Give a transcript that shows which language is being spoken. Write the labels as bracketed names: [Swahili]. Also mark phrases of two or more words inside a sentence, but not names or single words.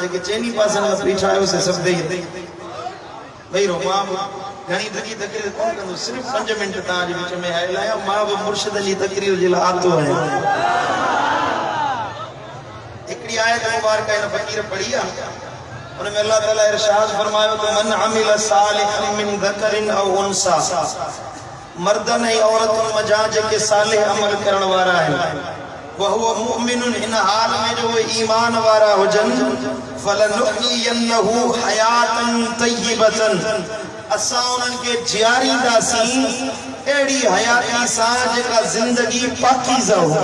[Sindhi] जेके चइनी पासनि खां बीठा आहियो से सभु वेही रहो। मां घणी धकी तकरीर कोन कंदो, सिर्फ़ 5 मिंट तव्हांजे विच में आयल आहियां। मां बि मुर्शिदनि जी तकरीर जे लाइ आतो आहियां। हिकिड़ी आयत मुबारक इन फ़कीर पढ़ी आहे, उनमें अल्लाह ताला इरशाद फरमायो त [Arabic] من عمل صالحا من ذكر أو أنثى. [Sindhi] मर्दन ऐं औरतुनि मजा जेके सालिह अमल करण वारा आहिनि, [Arabic] وهو مؤمن [Sindhi] इन हाल में जो ईमान वारा हुजनि, [Arabic] فلنحيينه حياة طيبة. [Sindhi] असां उन्हनि खे जियारींदासीं अहिड़ी हयाती सां जेका ज़िंदगी पाकीज़ा हो।